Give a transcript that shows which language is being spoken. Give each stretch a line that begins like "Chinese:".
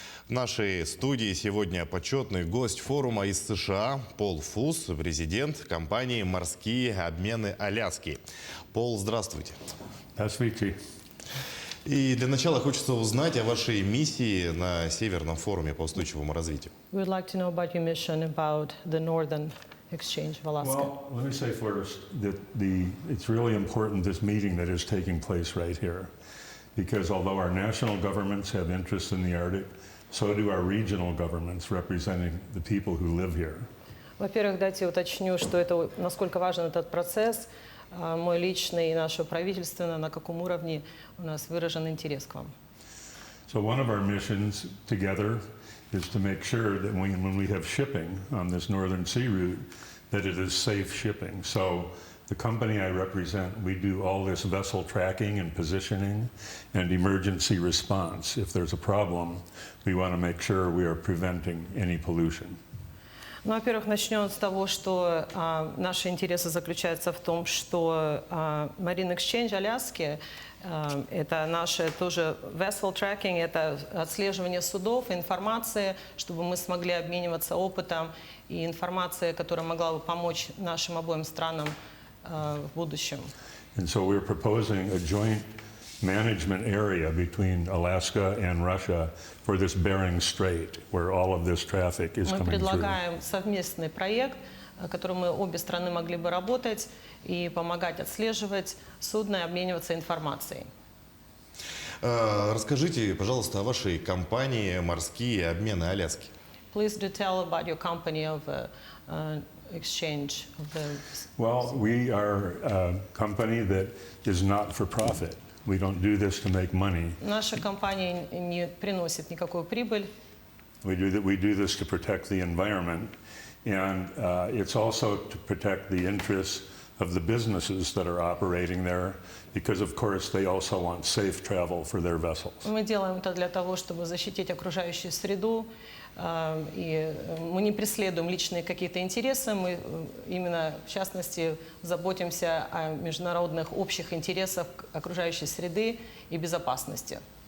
Russian: В нашей студии сегодня почетный гость форума из США Пол Фус, президент компании «Морские обмены Аляски». Пол, здравствуйте. Здравствуйте. И для начала хочется узнать о вашей миссии на Северном форуме по устойчивому развитию.
English: We would like to know about your mission about the Northern Exchange of Alaska. Well, let me say first that it's really important, this meeting that is taking place right here, because although our national governments have interest in the Arctic, so do our regional governments representing the people who live here.
Russian: Во-первых, дайте уточню, что это насколько важен этот процесс, мой личный и наше правительственное, на каком уровне у нас выражен интерес к вам.
English: So one of our missions together is to make sure that when we have shipping on this northern sea route, that it is safe shipping. So the company I represent, we do all this vessel tracking and positioning and emergency response. If there's a problem, we want to make sure we are preventing any pollution.
Russian: Ну, во-первых, начнем с того, что наши интересы заключаются в том, что Marine Exchange Аляски это наше тоже
English: vessel tracking,
Russian: это отслеживание судов, информация, чтобы мы смогли обмениваться опытом и информацией, которая могла бы помочь нашим обоим странам в будущем.
English: And so we're proposing a joint management area between Alaska and Russia for this Bering Strait, where all of this traffic is
Russian: Мы
English: coming through.
Russian: предлагаем совместный проект, который мы обе страны могли бы работать и помогать отслеживать судно и обмениваться информацией. Расскажите, пожалуйста, о вашей компании «Морские обмены Аляски».
English: Please do tell about your company of exchange of the... Well, we are a company that is not for profit. We don't do this to make money.
Russian: Наша компания не приносит никакую прибыль.
English: We do this to protect the environment, and it's also to protect the interests of the businesses that are operating there, because of course they also want safe travel for their vessels.
Russian: Мы делаем это для того, чтобы защитить окружающую среду, и мы не преследуем личные какие-то интересы, мы именно в частности заботимся о международных общих интересах окружающей среды и безопасности.